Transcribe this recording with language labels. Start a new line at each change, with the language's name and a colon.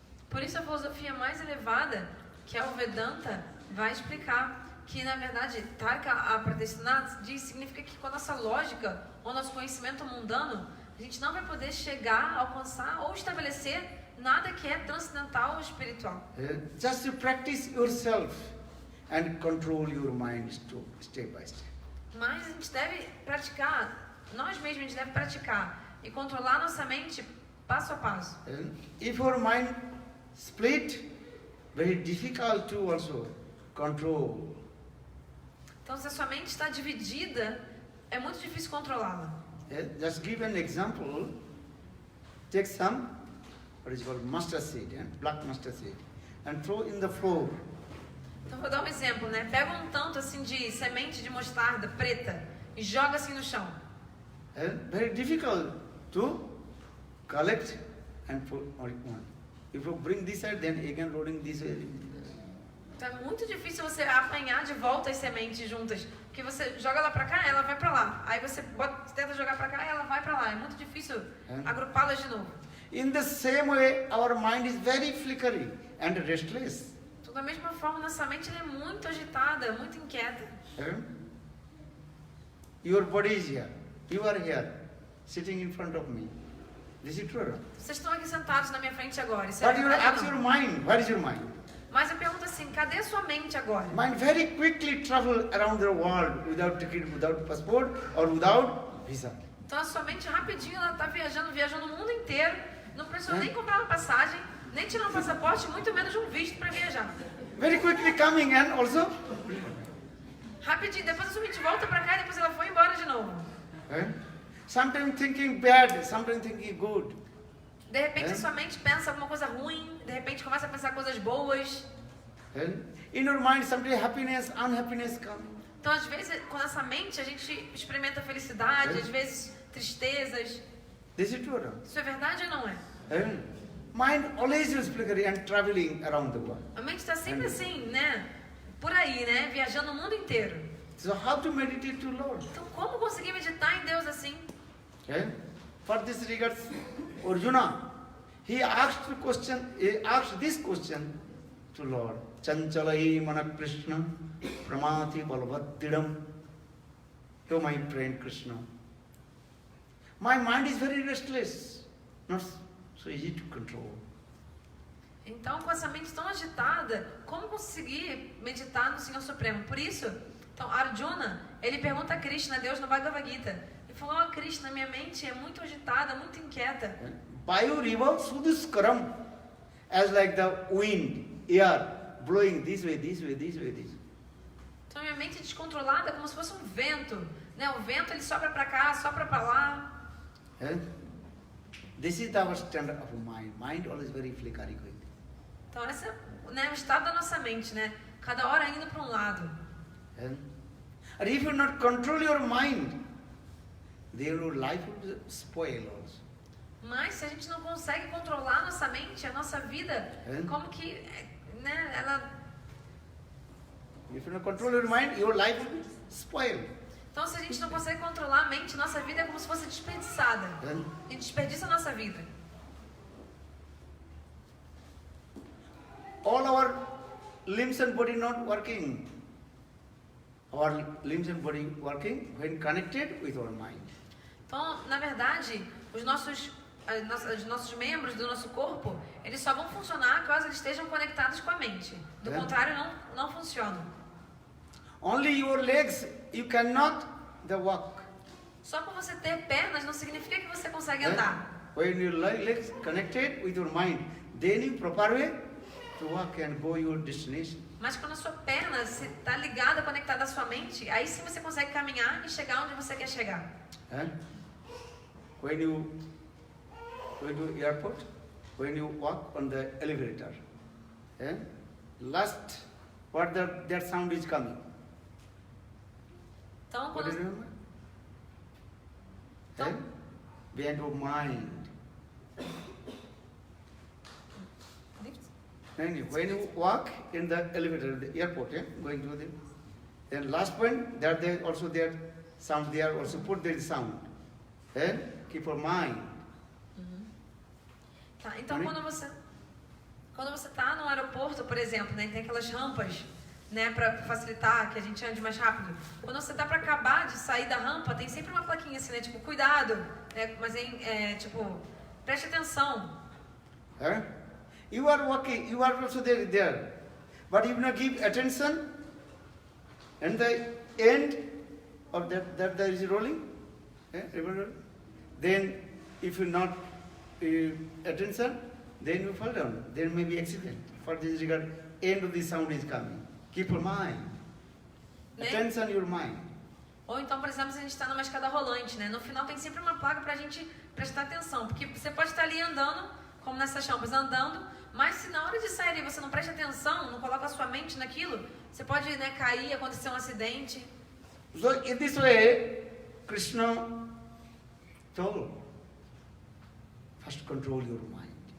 Portuguese: Por isso a filosofia mais elevada, que é o Vedanta, vai explicar que, na verdade, Tarka Apratistana significa que com a nossa lógica ou nosso conhecimento mundano, a gente não vai poder chegar, alcançar ou estabelecer nada que é transcendental ou espiritual.
English: Just to practice yourself and control your mind step by step.
Portuguese: Mas a gente deve praticar, nós mesmos a gente deve praticar e controlar nossa mente passo a passo.
English: If your mind split, very difficult to also control.
Portuguese: Então, se a sua mente está dividida, é muito difícil controlá-la.
English: Just give an example. Take some, what is called mustard seed, black mustard seed, and throw in the floor.
Portuguese: Então, vou dar um exemplo, né? Pega um tanto assim de semente de mostarda preta e joga assim no chão.
English: Very difficult to collect and put on one. If you bring this side, then again rolling this way.
Portuguese: Então é muito difícil você apanhar de volta as sementes juntas, porque você joga ela pra cá, ela vai pra lá. Aí você tenta jogar pra cá, ela vai pra lá. É muito difícil agrupá-las de novo.
English: In the same way, our mind is very flickery and restless.
Portuguese: Então, da mesma forma, nossa mente ela é muito agitada, muito inquieta.
English: Your body is here. You are here, sitting in front of me. This is true.
Portuguese: Vocês estão aqui sentados na minha frente agora. Isso
English: But
Portuguese: é
English: you
Portuguese: verdade
English: ask
Portuguese: ou
English: your
Portuguese: não?
English: mind, where is your mind?
Portuguese: Mas eu pergunto assim, cadê a sua mente agora?
English: Mind very quickly travel around the world without ticket, without passport or without visa.
Portuguese: Então a sua mente rapidinho ela está viajando o mundo inteiro, não precisou nem comprar uma passagem, nem tirar um passaporte, muito menos um visto para viajar.
English: Very quickly coming and also.
Portuguese: Rapidinho, depois a sua mente volta para cá e depois ela foi embora de novo.
English: Sometimes thinking bad, sometimes thinking good.
Portuguese: De repente a sua mente pensa alguma coisa ruim, de repente começa a pensar coisas boas.
English: In your mind, sometimes happiness, unhappiness come.
Portuguese: Então às vezes com essa mente a gente experimenta felicidade, às vezes tristezas.
English: This is true.
Portuguese: Isso é verdade ou não é?
English: Mind always is flickering and traveling around the world.
Portuguese: A mente está sempre assim, né? Por aí, né? Viajando o mundo inteiro.
English: So how to meditate to Lord?
Portuguese: Então como conseguir meditar em Deus assim?
English: For this regards, Arjuna, he asked this question to Lord.
Sanskrit: Chanchalai mana Krishna, pramati balvadidam.
English: Oh my friend Krishna, my mind is very restless, not so easy to control.
Portuguese: Então, com essa mente tão agitada, como conseguir meditar no Senhor Supremo? Por isso, então, Arjuna, ele pergunta a Krishna, Deus no Bhagavad Gita. Ele falou, Krishna, minha mente é muito agitada, muito inquieta.
Sanskrit: Vayu riva suduskaram,
English: as like the wind, air, blowing this way, this way, this way, this way.
Portuguese: Então, minha mente é descontrolada, como se fosse um vento. Né? O vento, ele sopra para cá, sopra para lá.
English: This is our standard of mind. Mind always very flickering.
Portuguese: Então, esse é, né, o estado da nossa mente, né? Cada hora indo para um lado.
English: And if you not control your mind, then your life will spoil also.
Portuguese: Mas se a gente não consegue controlar a nossa mente, a nossa vida, como que, né, ela...
English: If you not control your mind, your life will be spoiled.
Portuguese: Então, se a gente não consegue controlar a mente, nossa vida é como se fosse desperdiçada. A gente desperdiça a nossa vida.
English: All our limbs and body not working. Our limbs and body working when connected with our mind.
Portuguese: Então, na verdade, os nossos membros do nosso corpo, eles só vão funcionar caso eles estejam conectados com a mente. Do contrário, não funcionam.
English: Only your legs, you cannot walk.
Portuguese: Só por você ter pernas não significa que você consegue andar.
English: When your legs connected with your mind, then you proper way to walk and go your destination.
Portuguese: Mas quando a sua perna está ligada, conectada à sua mente, aí sim você consegue caminhar e chegar onde você quer chegar.
English: When you go to airport, when you walk on the elevator, last what that sound is coming.
Portuguese: Então,
English: What do you
Portuguese: quando,
English: remember?
Portuguese: Então-
English: Eh? Behind your mind. And when you walk in the elevator, the airport, going to the, then last point, there they also their sound, they are also put their sound. And keep your mind.
Portuguese: tá, então Oi? quando você tá no aeroporto, por exemplo, né, tem aquelas rampas, né, para facilitar que a gente ande mais rápido. Quando você tá para acabar de sair da rampa, tem sempre uma plaquinha assim, né, tipo, cuidado, né, mas tipo, preste atenção. Eh?
English: You are walking, you are also there. But if not give attention, and the end of that there is rolling, remember? Then if you not attention, then you fall down. There may be accident. For this regard, end of the sound is coming. Keep your mind.
Portuguese: Né?
English: Attention your mind.
Portuguese: Ou então, por exemplo, se a gente está numa escada rolante, né? No final tem sempre uma placa pra gente prestar atenção. Porque você pode estar ali andando, como nessas rampas, andando, mas se na hora de sair ali você não presta atenção, não coloca a sua mente naquilo, você pode, né, cair, acontecer um acidente.
English: So in this way, Krishna told, first control your mind.